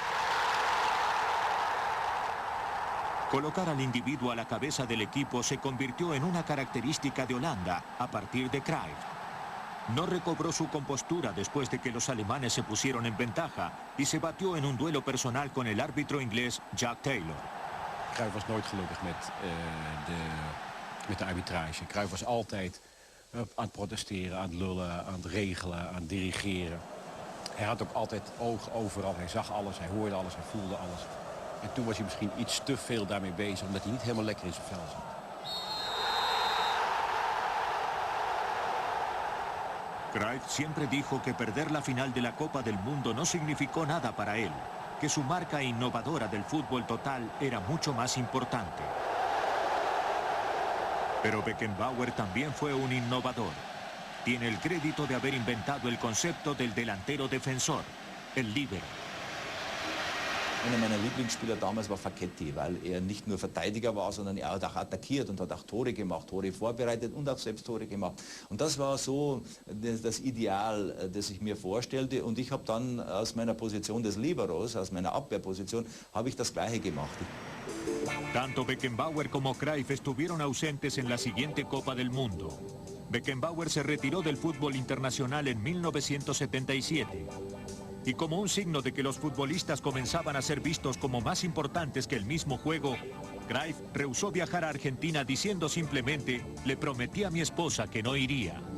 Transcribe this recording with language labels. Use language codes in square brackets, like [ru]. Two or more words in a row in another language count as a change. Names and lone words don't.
[es] Colocar al individuo a la cabeza del equipo se convirtió en una característica de Holanda a partir de Cruyff. No recobró su compostura después de que los alemanes se pusieron en ventaja y se batió en un duelo personal con el árbitro inglés Jack Taylor. [nl] Cruyff was nooit gelukkig met de arbitrage. Cruyff was altijd aan het protesteren, aan het lullen, aan het regelen, aan het dirigeren. Hij had ook altijd oog overal. Hij zag alles, hij hoorde alles, hij voelde alles. En toen was hij misschien iets te veel daarmee bezig, omdat hij niet helemaal lekker in zijn vel zat. [es] Cruyff siempre dijo que perder la final de la Copa del Mundo no significó nada para él, que su marca innovadora del fútbol total era mucho más importante. Pero Beckenbauer también fue un innovador. Tiene el crédito de haber inventado el concepto del delantero defensor, el líbero. [de] Einer meiner Lieblingsspieler damals war Facchetti, weil er nicht nur Verteidiger war, sondern er hat auch attackiert und hat auch Tore gemacht, Tore vorbereitet und auch selbst Tore gemacht. Und das war so das Ideal, das ich mir vorstellte. Und ich habe dann aus meiner Position des Liberos, aus meiner Abwehrposition, habe ich das Gleiche gemacht. [es] Tanto Beckenbauer como Cruyff estuvieron ausentes en la siguiente Copa del Mundo. Beckenbauer se retiró del fútbol internacional en 1977. Y como un signo de que los futbolistas comenzaban a ser vistos como más importantes que el mismo juego, Cruyff rehusó viajar a Argentina diciendo simplemente: le prometí a mi esposa que no iría.